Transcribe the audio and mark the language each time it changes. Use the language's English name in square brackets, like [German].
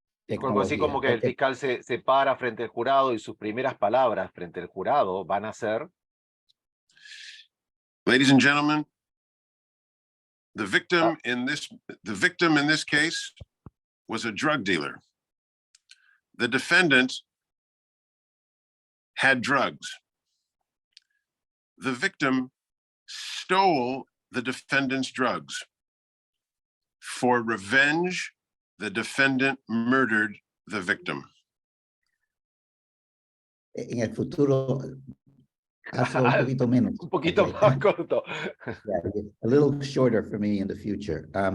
[Spanish] Algo así como que el fiscal se para frente al jurado y sus primeras palabras frente al jurado van a ser: [English] Ladies and gentlemen, the victim in this case was a drug dealer. The defendant had drugs. The victim stole the defendant's drugs. For revenge, the defendant murdered the victim. [Spanish] En el futuro, hazlo un poquito menos. un poquito más corto. [English] Yeah, a little shorter for me in the future.